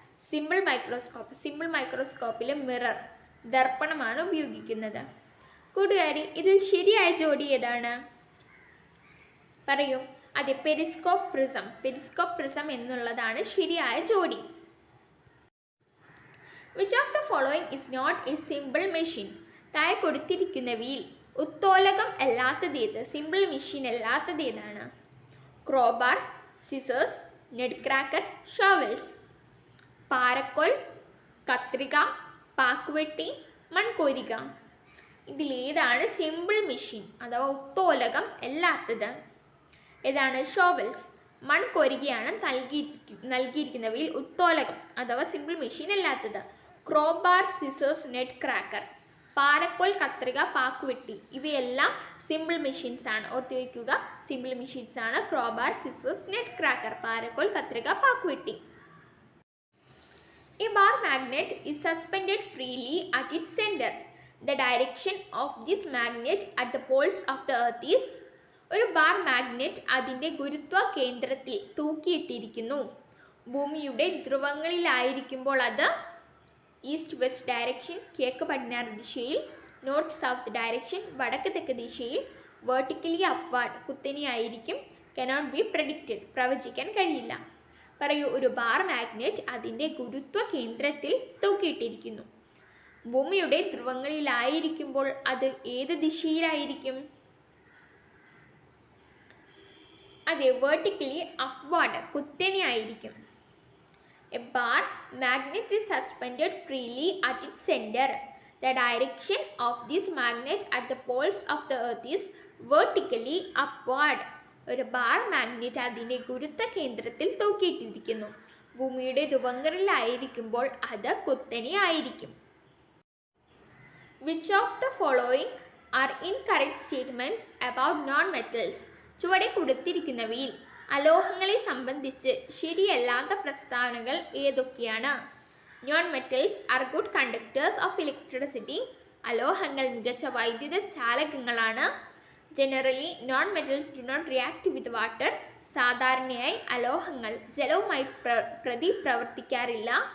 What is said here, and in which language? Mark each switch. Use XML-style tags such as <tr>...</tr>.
<ml>Simple മൈക്രോസ്കോപ്പിൽ mirror, ദർപ്പണമാണ് ഉപയോഗിക്കുന്നത്. കൂട്ടുകാരി, ഇതിൽ ശരിയായ ജോഡി ഏതാണ്? പറയൂ. അതെ, പെരിസ്കോപ്പ് പ്രിസം എന്നുള്ളതാണ് ശരിയായ ജോഡി.</ml> <en>Which of the following is not a simple machine?</en> <ml>താഴെ കൊടുത്തിരിക്കുന്നവയിൽ ഉത്തോലകം അല്ലാത്തതേത്, സിമ്പിൾ മെഷീൻ അല്ലാത്തത് ഏതാണ്?</ml> <en>Crowbar, scissors, nutcracker, shovels.</en> <ml>പാരക്കോൽ, കത്രിക, പാക്കുവെട്ടി, മൺകോരിക. ഇതിലേതാണ് സിമ്പിൾ മെഷീൻ അഥവാ ഉത്തോലകം അല്ലാത്തത്? ഏതാണ്? ഷോവൽസ്. മൺകോരികയാണ് നൽകിയിരിക്കുന്നവയിൽ ഉത്തോലകം അഥവാ സിമ്പിൾ മെഷീൻ അല്ലാത്തത്. ക്രോബാർ, സിസേഴ്സ്, നെഡ് ക്രാക്കർ, പാരക്കോൽ, കത്രിക, പാക്കുവെട്ടി ഇവയെല്ലാം സിമ്പിൾ മെഷീൻസ് ആണ്. ഓർത്ത് വയ്ക്കുക, സിമ്പിൾ മെഷീൻസ് ആണ് ക്രോബാർ, സിസേഴ്സ്, നെഡ് ക്രാക്കർ, പാരക്കോൽ, കത്രിക, പാക്കുവെട്ടി.</ml> <en>A bar magnet is suspended freely at its center. The direction of this magnet at the poles of the earth is.</en> <ml>ഒരു bar magnet അതിൻ്റെ ഗുരുത്വ കേന്ദ്രത്തിൽ തൂക്കിയിട്ടിരിക്കുന്നു. ഭൂമിയുടെ ധ്രുവങ്ങളിലായിരിക്കുമ്പോൾ അത് ഈസ്റ്റ് വെസ്റ്റ് ഡയറക്ഷൻ, കിഴക്ക് പടിഞ്ഞാറ് ദിശയിൽ, നോർത്ത് സൗത്ത് ഡയറക്ഷൻ, വടക്ക് തെക്ക് ദിശയിൽ, vertically upward കുത്തനെയായിരിക്കും.</ml> <en>cannot be predicted,</en> <ml>പ്രവചിക്കാൻ കഴിയില്ല. പറയൂ. ഒരു ബാർ മാഗ്നറ്റ് അതിൻ്റെ ഗുരുത്വ കേന്ദ്രത്തിൽ തൂക്കിയിട്ടിരിക്കുന്നു. ഭൂമിയുടെ ധ്രുവങ്ങളിലായിരിക്കുമ്പോൾ അത് ഏത് ദിശയിലായിരിക്കും? അതെ, vertically upward കുത്തനെയായിരിക്കും.</ml> <en>A bar magnet is suspended freely at its center. The direction of this magnet at the poles of the earth is vertically upward.</en> <ml>ഒരു ബാർ മാഗ്നറ്റ് അതിൻ്റെ ഗുരുത്വ കേന്ദ്രത്തിൽ തൂക്കിയിട്ടിരിക്കുന്നു. ഭൂമിയുടെ ധ്രുവങ്ങളിലായിരിക്കുമ്പോൾ അത് കുത്തനെയായിരിക്കും.</ml> <en>Which of the following are incorrect statements about non-metals?</en> <ml>ചുവടെ കൊടുത്തിരിക്കുന്നവയിൽ അലോഹങ്ങളെ സംബന്ധിച്ച് ശരിയല്ലാത്ത പ്രസ്താവനകൾ ഏതൊക്കെയാണ്?</ml> <en>Non metals are good conductors of electricity.</en> <ml>അലോഹങ്ങൾ മികച്ച വൈദ്യുത ചാലകങ്ങളാണ്.</ml> <en>Generally non metals do not react with water.</en> <ml>സാധാരണയായി അലോഹങ്ങൾ ജലവുമായി പ്രവർത്തിക്കാറില്ല.</ml>